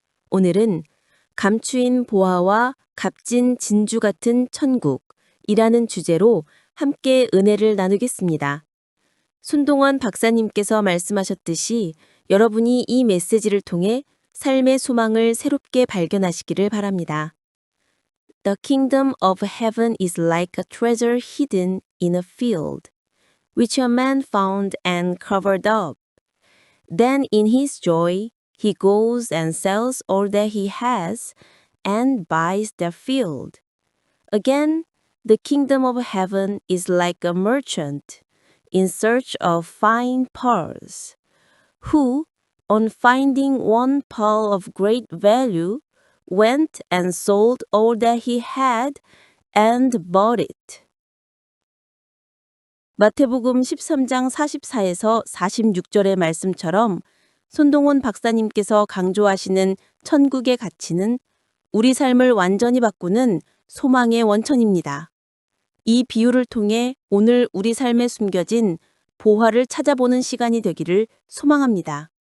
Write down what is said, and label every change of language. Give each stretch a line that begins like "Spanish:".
Korean: 오늘은 감추인 보화와 값진 진주 같은 천국이라는 주제로 함께 은혜를 나누겠습니다. 손동원 박사님께서 말씀하셨듯이 여러분이 이 메시지를 통해 삶의 소망을 새롭게 발견하시기를 바랍니다.
English: The kingdom of heaven is like a treasure hidden in a field, which a man found and covered up. Then in his joy, he goes and sells all that he has and buys the field. Again, the kingdom of heaven is like a merchant in search of fine pearls, who, on finding one pearl of great value, went and sold all that he had and bought it.
Korean: 마태복음 13장 44에서 46절의 말씀처럼 손동원 박사님께서 강조하시는 천국의 가치는 우리 삶을 완전히 바꾸는 소망의 원천입니다. 이 비유를 통해 오늘 우리 삶에 숨겨진 보화를 찾아보는 시간이 되기를 소망합니다.